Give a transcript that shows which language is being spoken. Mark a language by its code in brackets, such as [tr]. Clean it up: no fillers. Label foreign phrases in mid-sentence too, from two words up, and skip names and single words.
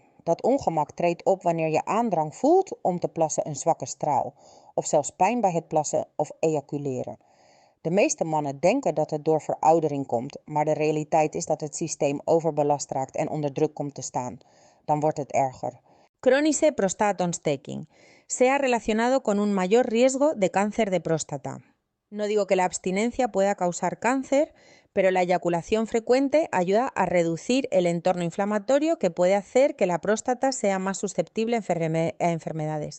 [nl] Dat ongemak treedt op wanneer je aandrang voelt om te plassen, een zwakke straal, of zelfs pijn bij het plassen of ejaculeren. De meeste mannen denken dat het door veroudering komt, maar de realiteit is dat het systeem overbelast raakt en onder druk komt te staan. Dan wordt het erger. Crónische prostaatontsteking. [es] Se ha relacionado con un mayor riesgo de cáncer de próstata. No digo que la abstinencia pueda causar cáncer, pero la eyaculación frecuente ayuda a reducir el entorno inflamatorio que puede hacer que la próstata sea más susceptible a enfermedades.